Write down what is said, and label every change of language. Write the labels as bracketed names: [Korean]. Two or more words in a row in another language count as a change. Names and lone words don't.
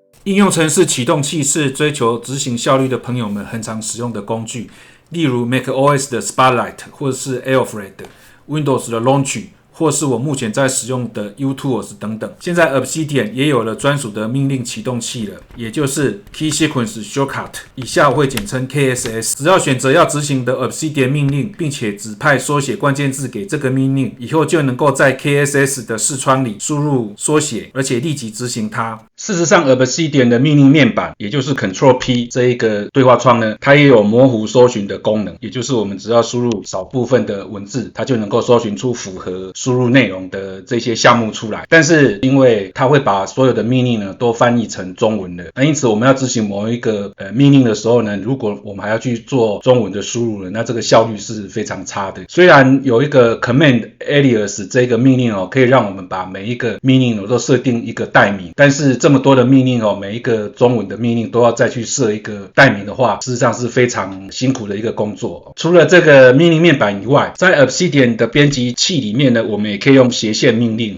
[Chinese] 應用程式啟動器是追求執行效率的朋友們很常使用的工具，例如 macOS 的 Spotlight 或者是 Alfred、Windows 的 Launch，或是我目前在使用的 UTools 等等。现在 Obsidian 也有了专属的命令啟動器了，也就是 Key Sequence Shortcut，以下我會簡稱 KSS。只要選擇要執行的 Obsidian 命令，並且指派縮寫關鍵字給這個命令，以後就能夠在 KSS 的視窗裡輸入縮寫，而且立即執行它。事實上 Obsidian 的命令面板，也就是 Control P 這一個對話窗呢，它也有模糊搜尋的功能，也就是我們只要輸入少部分的文字，它就能夠搜尋出符合輸入內容的這些項目出來。但是因為它會把所有的命令呢都翻譯成中文的，那因此我們要執行某一個命令的時候呢，如果我們還要去做中文的輸入呢，那這個效率是非常差的。虽然有一個 Command Alias 這個命令可以讓我們把每一個命令都設定一個代名，但是这么多的命令每一個中文的命令都要再去設一個代名的話，事實上是非常辛苦的一個工作。除了這個命令面板以外，在 Obsidian 的編輯器裡面呢，我們也可以用斜線命令。